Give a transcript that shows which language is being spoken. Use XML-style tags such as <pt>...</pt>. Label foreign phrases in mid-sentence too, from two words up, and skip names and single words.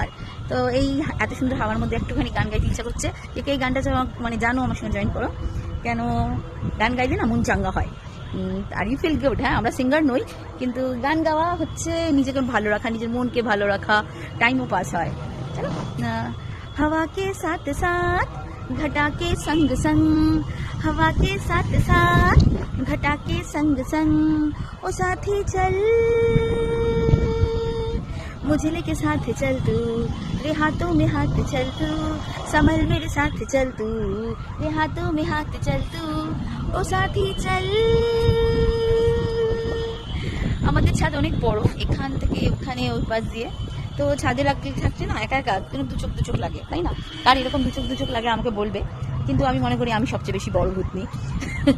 <bn>তো এই এত সুন্দর হাওয়ার মধ্যে একটুখানি গান গাইতে ইচ্ছা করছে। এই গানটা মানে জানো, আমার সঙ্গে জয়েন করো। কেন গান গাইলে না মন চাঙ্গা হয়, আর</bn> <en>you feel good.</en> <bn>হ্যাঁ, আমরা সিঙ্গার নই, কিন্তু গান গাওয়া হচ্ছে নিজেকে ভালো রাখা, নিজের মনকে ভালো রাখা, টাইমও পাস হয়। চলো।</bn> <hi>हवा के साथ साथ घटा के संग संग, हवा के साथ साथ घटा के संग संग, ओ साथी चल मुझे लेके साथ चल तू, रे हाथों में हाथ चल तू, संभल मेरे साथ चल तू, रे हाथों में हाथ चल तू, ओ साथी चल।</hi> <bn>আমাদের ছাদ অনেক বড়, এখান থেকে ওখানে ওই পাশ দিয়ে। তো ছাদে থাকছে না একা একা, কিন্তু দু চোখ লাগে, তাই না? কার এরকম দু চোখ লাগে আমাকে বলবে, কিন্তু আমি মনে করি আমি সবচেয়ে বেশি বড় ভূতনি।</bn>